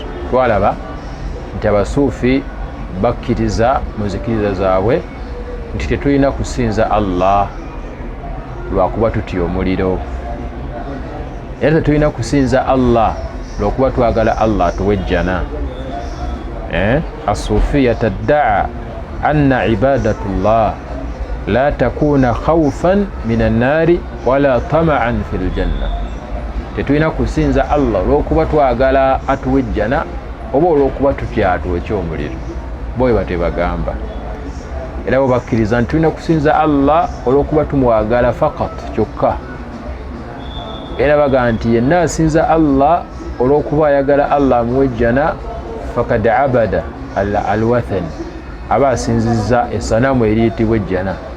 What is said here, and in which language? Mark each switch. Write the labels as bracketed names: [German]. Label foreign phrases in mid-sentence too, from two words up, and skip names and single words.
[Ganda] Twalaba nti abasuufi bakkiriza mu nzikiriza zaabwe nti tetulina kusinza Allah lwakuba tutya omuliro, era tetulina kusinza Allah lwakuba twagala Allah atuwejjana. [Arabic] الصوفية تدعي أن عبادة الله لا تكون خوفا من النار ولا طمعا في الجنة. [Ganda] Tetulina kusinza Allah olw'okuba twagala atuwejjana oba olw'okuba tutya atwokya omuliro. Boye batebagamba. Era bo bakkiriza nti tulina kusinza Allah olw'okuba tumwagala fakat kyokka. Era bagamba nti yenna asinza Allah olw'okuba ayagala Allah amuwejjana [Arabic] فقد عبد الوثن, [Ganda] aba asinzizza essanamu eriyitibwa ejjana.